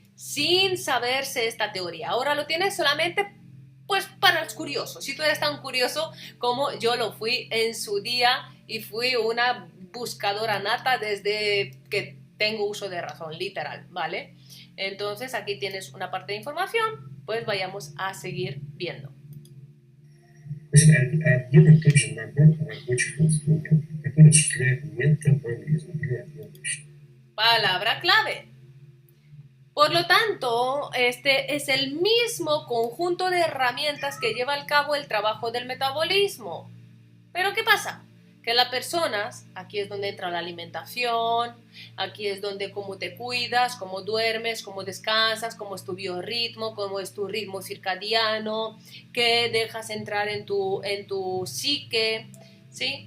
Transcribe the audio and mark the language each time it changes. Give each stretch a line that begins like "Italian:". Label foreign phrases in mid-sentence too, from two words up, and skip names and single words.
Spanish: Sin saberse esta teoría. Ahora lo tienes solamente pues para los curiosos. Si tú eres tan curioso como yo lo fui en su día y fui una buscadora nata desde que tengo uso de razón, literal, ¿vale? Entonces aquí tienes una parte de información, pues vayamos a seguir viendo.
Russian: Один и тот же набор рабочих инструментов, который осуществляет метаболизм или обмен веществ.
Spanish: Palabra clave. Por lo tanto, este es el mismo conjunto de herramientas que lleva a cabo el trabajo del metabolismo. Pero ¿qué pasa? Que las personas, aquí es donde entra la alimentación, aquí es donde cómo te cuidas, cómo duermes, cómo descansas, cómo es tu biorritmo, cómo es tu ritmo circadiano, qué dejas entrar en tu psique, ¿sí?